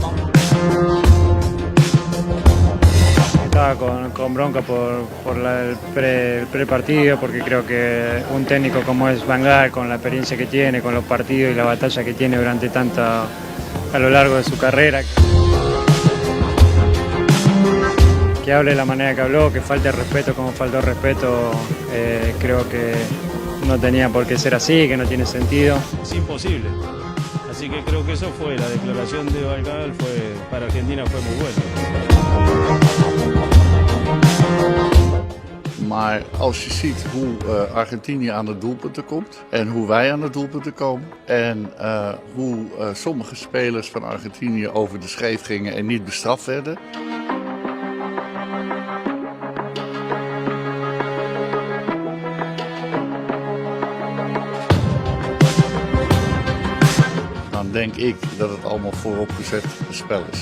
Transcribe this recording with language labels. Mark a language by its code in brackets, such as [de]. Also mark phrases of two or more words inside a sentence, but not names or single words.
[es] Estaba con bronca por el pre-partido, porque creo que un técnico como es Van Gaal, con la experiencia que tiene, con los partidos y la batalla que tiene durante a lo largo de su carrera, que hable de la manera que habló, que falte respeto como faltó respeto, creo que no tenía por qué ser así, que no tiene sentido. Es imposible. Así que creo que eso fue, la declaración de Van Gaal para Argentina fue muy buena. [nl] Maar als je ziet hoe Argentinië aan de doelpunten komt en hoe wij aan de doelpunten komen en hoe sommige spelers van Argentinië over de scheef gingen en niet bestraft werden. Dan denk ik dat het allemaal vooropgezet spel is.